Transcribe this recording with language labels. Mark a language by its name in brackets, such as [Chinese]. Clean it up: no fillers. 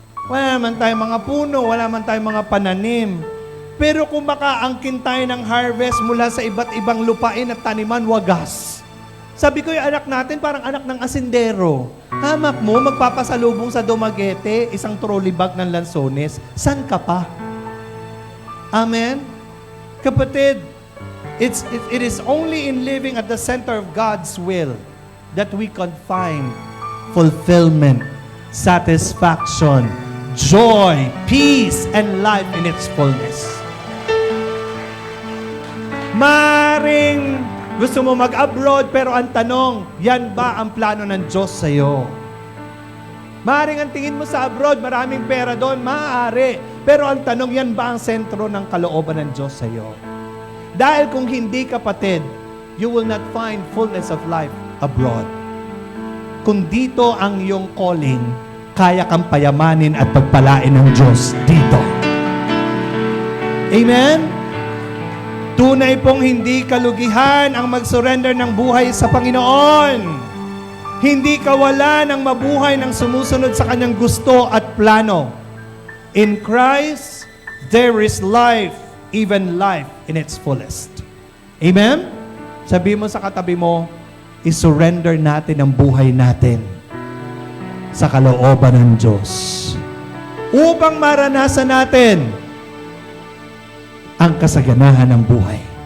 [Filipino] Wala naman tayong mga puno, wala naman tayong mga pananim. Pero kung makaangkin tayo ng harvest mula sa iba't ibang lupain at taniman, wagas. Sabi ko, yung anak natin parang anak ng asindero. Hamak mo, magpapasalubong sa Dumaguete, isang trolley bag ng lansones. San ka pa? Amen? [English] Kapatid, it is only in living at the center of God's will that we can find fulfillment, satisfaction, joy, peace, and life in its fullness. [Filipino] Maring gusto mo mag-abroad, pero ang tanong, yan ba ang plano ng Diyos sa'yo? Maring ang tingin mo sa abroad, maraming pera doon, maaari. Pero ang tanong, yan ba ang sentro ng kalooban ng Diyos sa'yo? Dahil kung hindi, kapatid, [English] you will not find fullness of life abroad. [Filipino] Kung dito ang iyong calling, kaya kang payamanin at pagpalain ng Diyos dito. Amen? Tunay pong hindi kalugihan ang mag-surrender ng buhay sa Panginoon. Hindi kawalan ang mabuhay ng sumusunod sa kanyang gusto at plano. [English] In Christ, there is life, even life in its fullest. Amen? [Filipino] Sabi mo sa katabi mo, isurrender natin ang buhay natin sa kalooban ng Diyos. Upang maranasan natin ang kasaganahan ng buhay.